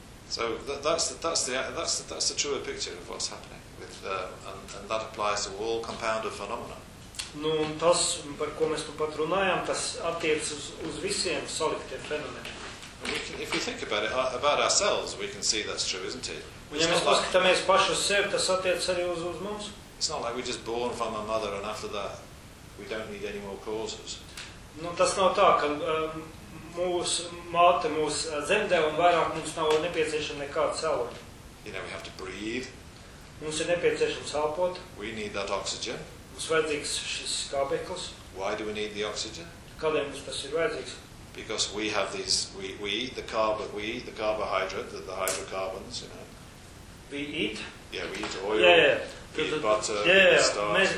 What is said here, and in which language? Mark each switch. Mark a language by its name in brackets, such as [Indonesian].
[English] So that's the truer picture of what's happening with and that applies to all compounded phenomena. [Latvian] Nu, un tas, par ko mēs tu pat runājām, tas attiec uz visiem saliktiem fenomeniem. [English] If we think about it, about ourselves, we can see that's true, isn't it? [Latvian] Un ja mēs paskatāmies pašu uz sevi, tas attiec arī uz mums. [English] It's not like we're just born from a mother and after that we don't need any more causes. [Latvian] Nu, tas nav tā, ka mūsu māte mūs dzemdē un vairāk mums nav nepieciešama nekāda cēloņa. [English] You know, we have to breathe. [Latvian] Mums ir nepieciešams elpot. [English] We need that oxygen. [Latvian] Mums vajadzīgs šis skābeklis. [English] Why do we need the oxygen? [Latvian] Kādēļ mums tas ir vajadzīgs? [English] Because we have these, the carbohydrate, the hydrocarbons, you know. We eat. Yeah, we eat oil, eat butter, starch.